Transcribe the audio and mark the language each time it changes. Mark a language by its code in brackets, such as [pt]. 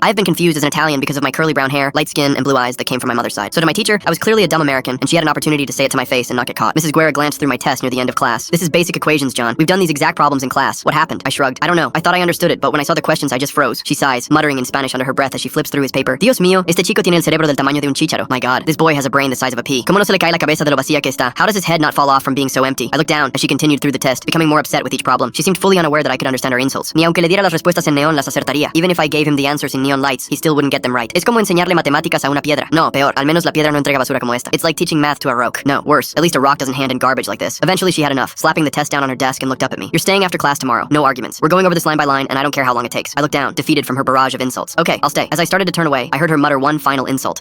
[en] I have been confused as an Italian because of my curly brown hair, light skin, and blue eyes that came from my mother's side. So to my teacher, I was clearly a dumb American, and she had an opportunity to say it to my face and not get caught. Mrs. Guerra glanced through my test near the end of class. This is basic equations, John. We've done these exact problems in class. What happened? I shrugged. I don't know. I thought I understood it, but when I saw the questions, I just froze. She sighs, muttering in Spanish under her breath as she flips through his paper. [es] Dios mío, este chico tiene el cerebro del tamaño de un chícharo. [en] My God, this boy has a brain the size of a pea. [es] ¿Cómo no se le cae la cabeza de lo vacía que está? [en] How does his head not fall off from being so empty? I looked down as she continued through the test, becoming more upset with each problem. She seemed fully unaware that I could understand her insults. [es] Ni aunque le diera las respuestas en neón las acertaría. [en] Even if I gave him the answers in neon lights, he still wouldn't get them right. [es] Es como enseñarle matemáticas a una piedra. No, peor. Al menos la piedra no entrega basura como esta. [en] It's like teaching math to a rock. No, worse. At least a rock doesn't hand in garbage like this. Eventually she had enough, slapping the test down on her desk and looked up at me. You're staying after class tomorrow. No arguments. We're going over this line by line, and I don't care how long it takes. I looked down, defeated from her barrage of insults. Okay, I'll stay. As I started to turn away, I heard her mutter one final insult.